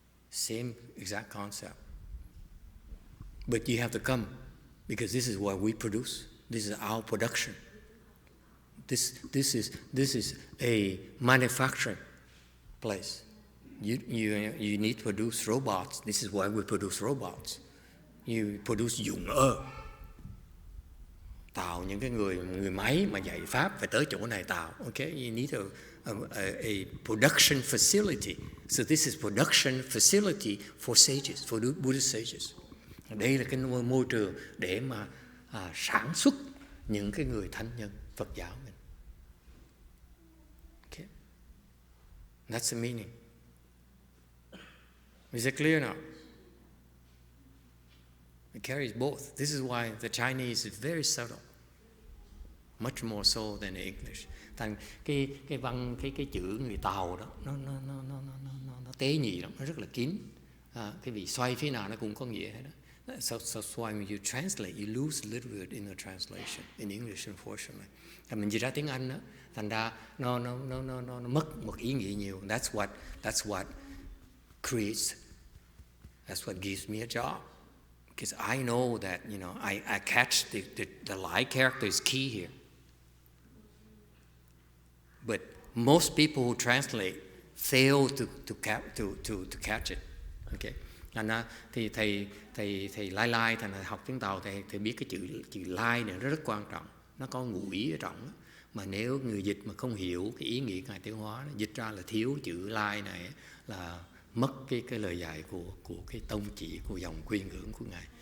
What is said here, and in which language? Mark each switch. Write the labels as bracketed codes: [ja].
[en] Same exact concept. But you have to come, because this is what we produce. This is our production. This is a manufacturing place. You need to produce robots. This is why we produce robots. [vi] You produce dụng tạo những cái người máy mà dạy pháp phải tới chỗ này tạo. [en] Okay, you need a production facility. So this is production facility for sages, for Buddhist sages. [vi] Đây là cái môi trường để mà sản xuất những cái người thánh nhân Phật giáo mình. [en] Okay, that's the meaning. Is it clear now? It carries both. This is why the Chinese is very subtle, much more so than the English. [vi] Thành cái chữ người Tàu đó nó tế nhị lắm, nó rất là kín. Cái vị xoay phía nào nó cũng có nghĩa hết đó. [en] So why when you translate, you lose a little bit in the translation in English, unfortunately. [vi] Mình dịch ra tiếng Anh đó, thành ra nó mất một ý nghĩa nhiều. [en] That's what creates. That's what gives me a job. Because I know that, you know, I catch the lie character is key here. But most people who translate fail to catch it. Okay. [vi] Thành ra thì thầy lai thành học tiếng Tàu thầy biết cái chữ lai này nó rất quan trọng. Nó có ngụ ý ở trong đó. Mà nếu người dịch mà không hiểu cái ý nghĩa Ngài Tiến Hóa, dịch ra là thiếu chữ lai này là mất cái lời dạy của cái tông chỉ của dòng quy ngưỡng của Ngài.